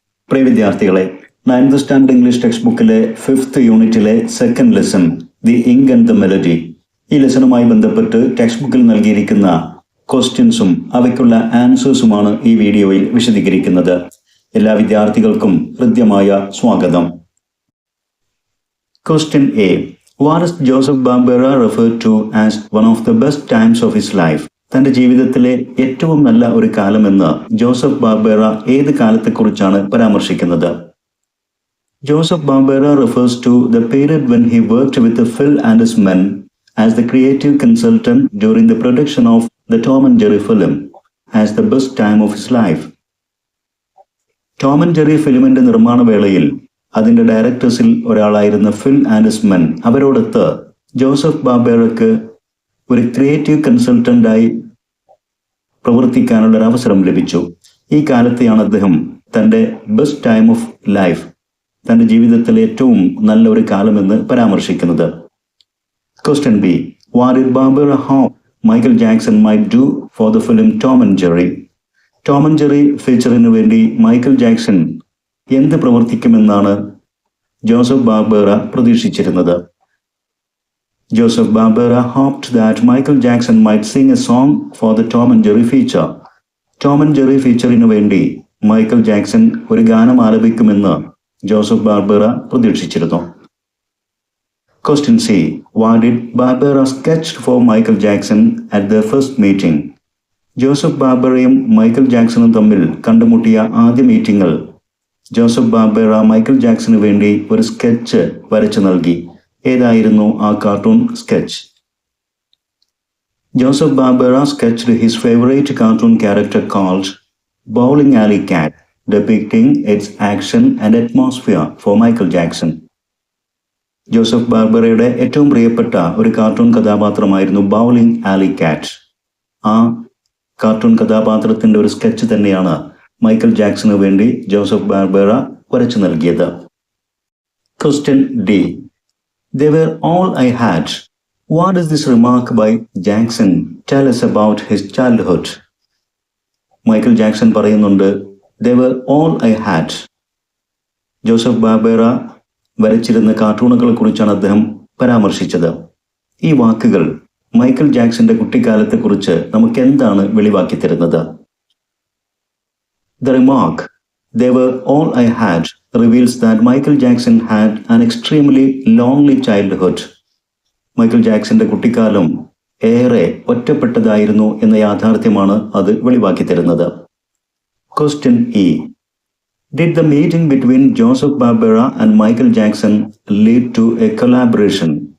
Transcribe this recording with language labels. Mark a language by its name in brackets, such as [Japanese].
[Malayalam] പ്രിയ വിദ്യാർത്ഥികളെ, 9th standard English text ബുക്കിലെ 5th യൂണിറ്റിലെ second lesson the ink and the melody, ഈ ലെസണുമായി ബന്ധപ്പെട്ട് ടെക്സ്റ്റ് ബുക്കിൽ നൽകിയിരിക്കുന്ന ക്വസ്റ്റ്യൻസും അവയ്ക്കുള്ള ആൻസേഴ്സുമാണ് ഈ വീഡിയോയിൽ വിശദീകരിക്കുന്നത്. എല്ലാ വിദ്യാർത്ഥികൾക്കും ഹൃദ്യമായ സ്വാഗതം. [English] Question A. What is Joseph Barbera referred to as one of the best times of his life? [Malayalam] തന്റെ ജീവിതത്തിലെ ഏറ്റവും നല്ല ഒരു കാലമെന്ന് ജോസഫ് ബാർബേറ ഏത് കാലത്തെക്കുറിച്ചാണ് പരാമർശിക്കുന്നത്? [English] Joseph Barbera refers to the period when he worked with Phil and his men as the creative consultant during the production of the Tom and Jerry film as the best time of his life. [Malayalam] Tom and Jerry ഫിലിമിന്റെ നിർമ്മാണ വേളയിൽ അതിന്റെ ഡയറക്ടേഴ്സിൽ ഒരാളായിരുന്ന ഫിൽ and his men അവരോടൊത്ത് Joseph ബാർബേറയ്ക്ക് ഒരു creative കൺസൾട്ടന്റായി പ്രവർത്തിക്കാനുള്ള ഒരു അവസരം ലഭിച്ചു. ഈ കാലത്തെയാണ് അദ്ദേഹം തന്റെ ബെസ്റ്റ് ടൈം ഓഫ് ലൈഫ്, തന്റെ ജീവിതത്തിലെ ഏറ്റവും നല്ല ഒരു കാലമെന്ന് പരാമർശിക്കുന്നത്. [English] Question B. What did Barbera hope Michael Jackson might do for the film Tom and Jerry? [Malayalam] Tom and Jerry ഫീച്ചറിന് വേണ്ടി മൈക്കൽ ജാക്സൺ എന്ത് പ്രവർത്തിക്കുമെന്നാണ് Joseph ബാർബേറ പ്രതീക്ഷിച്ചിരുന്നത്? [English] Joseph Barbera hoped that Michael Jackson might sing a song for the Tom and Jerry feature. [Malayalam] Tom and Jerry ഫീച്ചറിന് വേണ്ടി Michael Jackson ഒരു ഗാനം ആലപിക്കുമെന്ന് Joseph ബാർബേറ പ്രതീക്ഷിച്ചിരുന്നു. [English] Question C. What did Barbera sketch for Michael Jackson at their first meeting? [Malayalam] Joseph ബാർബറയും Michael ജാക്സണും തമ്മിൽ കണ്ടുമുട്ടിയ ആദ്യ മീറ്റിംഗിൽ Joseph ബാർബേറ Michael ജാക്സന് വേണ്ടി ഒരു സ്കെച്ച് വരച്ചു നൽകി. ഏതായിരുന്നു ആ cartoon sketch? [English] Joseph Barbera sketched his favorite cartoon character called Bowling Alley Cat, depicting its action and atmosphere for Michael Jackson. [Malayalam] Joseph ബാർബറയുടെ ഏറ്റവും പ്രിയപ്പെട്ട ഒരു കാർട്ടൂൺ കഥാപാത്രമായിരുന്നു ബൗളിംഗ് ആലി കാറ്റ്. ആ കാർട്ടൂൺ കഥാപാത്രത്തിന്റെ ഒരു സ്കെച്ച് തന്നെയാണ് മൈക്കൽ ജാക്സന് വേണ്ടി ജോസഫ് ബാർബേറ വരച്ചു നൽകിയത്. [English] Question D. They were all I had. What does this remark by Jackson tell us about his childhood? [Malayalam] Michael Jackson പറയുന്നുണ്ട്, [English] They were all I had. [Malayalam] Joseph ബാർബേറ വരച്ചിരുന്ന കാർട്ടൂണുകളെ കുറിച്ചാണ് അദ്ദേഹം പരാമർശിച്ചത്. ഈ വാക്കുകൾ മൈക്കൽ ജാക്സന്റെ കുട്ടിക്കാലത്തെക്കുറിച്ച് നമുക്ക് എന്താണ് വെളിവാക്കി തരുന്നത്? [English] The remark, They were all I had, reveals that Michael Jackson had an extremely lonely childhood. [Malayalam] Michael ജാക്സന്റെ കുട്ടിക്കാലം ഏറെ ഒറ്റപ്പെട്ടതായിരുന്നു എന്ന യാഥാർത്ഥ്യമാണ് അത് വെളിവാക്കി തരുന്നത്. [English] Question E. Did the meeting between Joseph Barbera and Michael Jackson lead to a collaboration?